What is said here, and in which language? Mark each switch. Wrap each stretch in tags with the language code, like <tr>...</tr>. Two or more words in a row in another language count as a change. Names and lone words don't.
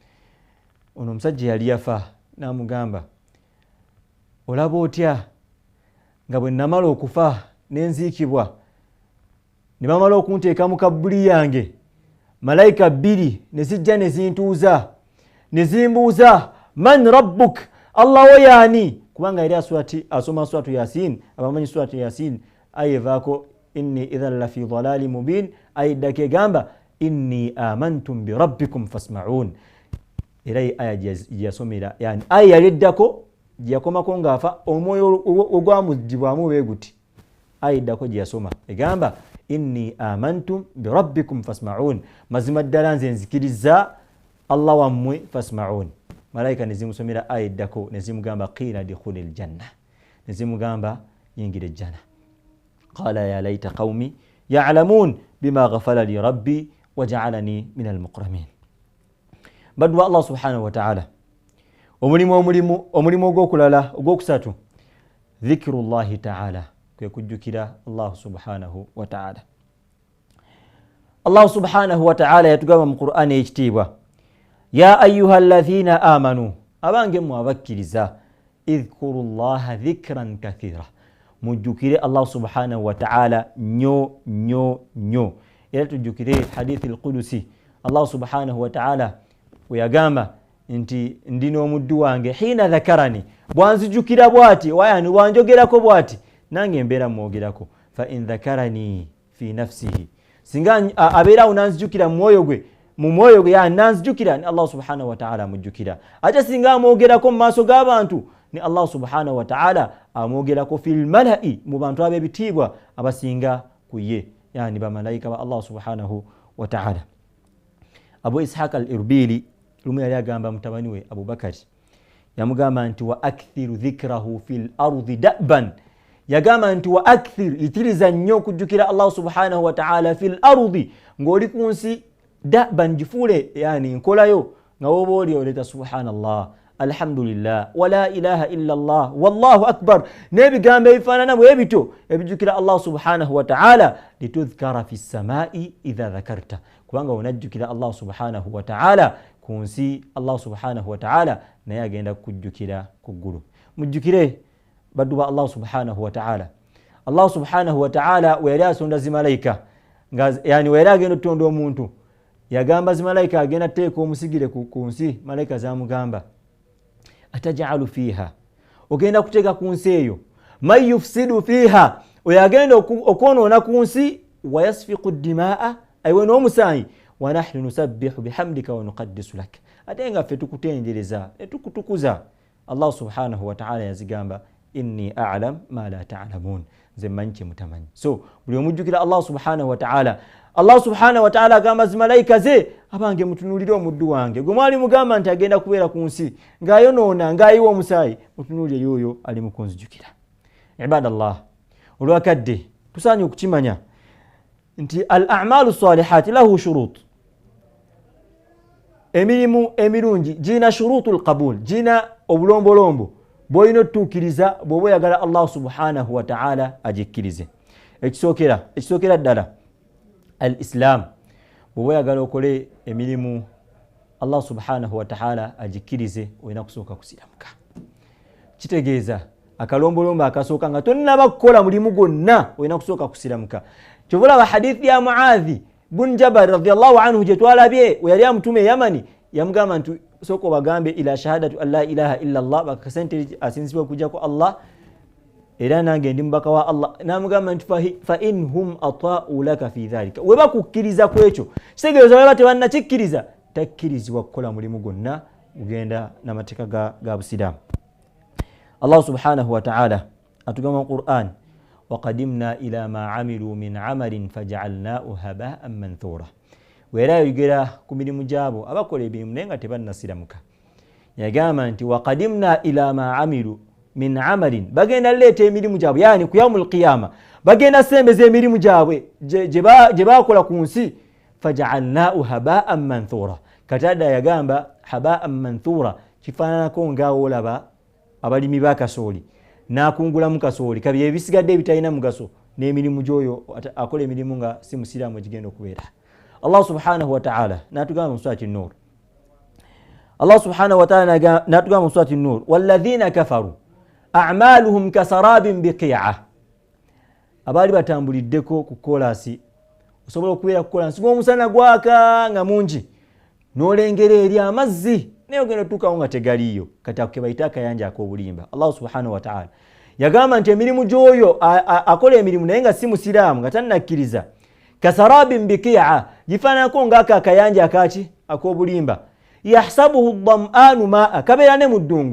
<lg>Ono omusajja yali yafa, n'amugamba olaba otya nga bwe namala okufa n'enziikibwa ne bamala okunteeka mu kabbuli yange, malayika 2 ne zijja ne zintuuza ne zimbuuza</lg> <ar>من ربك,</ar> <lg>Allah wo yaani, kubanga yali asoma suratu Yasin. Abamanyi suratu Yasin aya evaako</lg> <ar>إني إذا لفي ضلال مبين,</ar> <lg>aya eddako egamba</lg> <ar>إني آمنت بربكم فاسمعون.</ar> <lg>Era aya gyeyasomera, yani aya yali eddako gyeyakomako ng'afa, omwoyo ogwamugibwamu bwe guti, aya eddako gyeyasoma egamba</lg> <ar>إني آمنت بربكم فاسمعون,</ar> <lg>mazima ddala nze nzikiriza Allah wammwe fasma'un. Malayika ne zimusomera aya eddako ne zimugamba</lg> <ar>قيل ادخل الجنة,</ar> <lg>ne zimugamba yingira ejjana.</lg> <ar>قال يا ليت قومي يعلمون بما غفر لي ربي وجعلني من المكرمين. Badwa الله سبحانه وتعالى,</ar> <lg>omulimu ogw'okulala ogw'okusatu,</lg> <ar>ذكر الله تعالى,</ar> <lg>kwe kujjukira</lg> <ar>الله سبحانه وتعالى. الله سبحانه وتعالى</ar> <lg>yatugamba mu Qur'ani ekitiibwa,</lg> <ar>يا أيها الذين آمنوا,</ar> <lg>abange mu abakkiriza,</lg> <ar>اذكروا الله ذكرا كثيرا,</ar> <lg>mujjukire</lg> <ar>الله سبحانه وتعالى</ar> <lg>nnyo. Era tujjukire</lg> <ar>الحديث القدسي, الله سبحانه وتعالى</ar> <lg>we yagamba nti ndino omuddu wange</lg> <ar>حين ذكرني,</ar> <lg>bwanzijukira bwati wayani bwanjogerako bwati nange mbeera mwogerako.</lg> <ar>فإن ذكرني في نفسه,</ar> <lg>singa abeera unanzijukira mu mwoyo gwe yani nanzijukira,</lg> <ar>ni الله سبحانه وتعالى amujjukira.</ar> <lg>Ate singa amwogerako mu maaso g'abantu, ni</lg> <ar>الله سبحانه وتعالى</ar> <lg>amwogerako</lg> <ar>في الملإ,</ar> <lg>mu bantu ab'ebitiibwa abasinga ku ye, yani bamalayika ba</lg> <ar>الله سبحانه وتعالى.</ar> <lg>Abu Ishaq al-Irbili lumu yali agamba mutabani we Abu Bakari, yamugamba nti</lg> <ar>وأكثر ذكره في الأرض دأبا,</ar> <lg>yagamba nti</lg> <ar>وأكثر,</ar> <lg>itiriza nnyo okujjukira</lg> <ar>الله سبحانه وتعالى في الأرض,</ar> <lg>ng'oli ku nsi, da'ban jifuule, yani nkolayo nga woba oli oleta</lg> <ar>سبحان الله، الحمد لله، ولا إله إلا الله، والله أكبر,</ar> <lg>n'ebigambo ebifaanana bwe bityo ebijjukira</lg> <ar>الله سبحانه وتعالى, لتذكر في السماء إذا ذكرت,</ar> <lg>kubanga onajjukira</lg> <ar>الله سبحانه وتعالى</ar> <lg>ku nsi,</lg> <ar>الله سبحانه وتعالى</ar> <lg>naye agenda kujjukira ku ggulu. Mujjukire baddu ba</lg> <ar>الله سبحانه وتعالى. الله سبحانه وتعالى</ar> <lg>we yali asonda zimalayika, yani we yali agenda otutonda omuntu, yagamba zimalayika agenda teeka omusigire ku nsi, malayika zamugamba</lg> <ar>أتجعل فيها,</ar> <lg>ogenda kuteeka ku nsi eyo</lg> <ar>من يفسد فيها,</ar> <lg>oyo agenda okwonoona ku nsi,</lg> <ar>ويسفك الدماء,</ar> <lg>aywe n'omusaayi,</lg> <ar>ونحن نسبح بحمدك ونقدس لك,</ar> <lg>ate nga ffe tukutendereza ne tukutukuza.</lg> <ar>الله سبحانه وتعالى yazigamba إني أعلم ما لا تعلمون,</ar> <lg>nze mmanyi kye mutamanyi. So buli omujjukira</lg> <ar>الله سبحانه وتعالى, الله سبحانه وتعالى</ar> <lg>agamba zimalayika ze, abange mutunuulire omuddu wange gwe mwali mugamba nti agenda kubeera ku nsi ng'ayonoona ng'ayiwa omusaayi, mutunuulire yoyo ali mu kunzijukira. Ibadallah, olwakadde tusaanye okukimanya nti</lg> <ar>الأعمال الصالحة لها شروط,</ar> <lg>emirimu emirungi jina</lg> <ar>شروط القبول,</ar> <lg>jina obulombolombo boyino tukiriza bwoba yagala</lg> <ar>الله سبحانه وتعالى</ar> <lg>ajikkirize. Ekisokera ddala al-Islam, bwoba yagala okole emirimu</lg> <ar>الله سبحانه وتعالى</ar> <lg>ajikkirize oyina kusooka kusiramuka. Kitegeeza akalombolombo akasooka nga tonnaba kukola mulimu gwonna oyina kusooka kusiramuka. Kyovula wa hadithi ya Muadhi bun Jabal</lg> <ar>رضي الله عنه</ar> <lg>je twalabye yali amutume Yamani, yamugamba nti soko bagambe</lg> <ar>إلى شهادة أن لا إله إلا الله,</ar> <lg>bakasente asinzibwa kujja ku Allah era nange ndi mbaka wa Allah. Namugamba nti</lg> <ar>فإن هم أطاعوا لك في ذلك,</ar> <lg>weba kukkiriza kwekyo kitegeeza weba tebannakikkiriza takkirizibwa kukola mulimu gwonna ugenda n'amateeka ga Busiraamu.</lg> <ar>الله سبحانه وتعالى</ar> <lg>atugamba mu Qur'an,</lg> <ar>وقدمنا إلى ما عملوا من عمل فجعلناه هباء منثورا.</ar> <lg>Wera yogera ku mirimu gyabo abakola ebirimu naye nga tebannasiramuka. Yagamba nti</lg> <ar>وقدمنا إلى ما عملوا من عمل,</ar> <lg>bagenda leeta emirimu gyabwe, yani ku</lg> <ar>يوم القيامة</ar> <lg>bagenda sembeza emirimu gyabwe gye bakola ku nsi,</lg> <ar>فجعلناه هباء منثورا.</ar> <lg>Katada yagamba</lg> <ar>هباء منثورا</ar> <lg>kifaananako ng'awo olaba abalimi ba kasooli nakungula mu kasooli kabi ebisigadde ebitalina mugaso n'emirimu gyoyo akola emirimu nga si musiraamu egigenda okubeera.</lg> <ar>الله سبحانه وتعالى</ar> <lg>natugamba mu surati an-Nur,</lg> <ar>الله سبحانه وتعالى</ar> <lg>natugamba mu surati an-Nur,</lg> <ar>والذين كفروا أعمالهم كسراب بقيعة.</ar> <lg>Abali batambuliddeko ku kolasi osobola okubeera kukola nsi ng'omusana gwaka nga mungi n'olengera eri amazzi naye ogenda tukawo nga tegaliyo, kati ako kebayita akayanja ak'obulimba.</lg> <ar>الله سبحانه وتعالى</ar> <lg>yagamba nti emirimu gy'oyo akola emirimu naye nga si musiraamu nga tannakkiriza,</lg> <ar>كسراب بقيعة,</ar> <lg>gifaananako ng'ako akayanja akaki ak'obulimba,</lg> <ar>يحسبه الظمآن ماء,</ar> <lg>kabeera ne mu ddungu.</lg>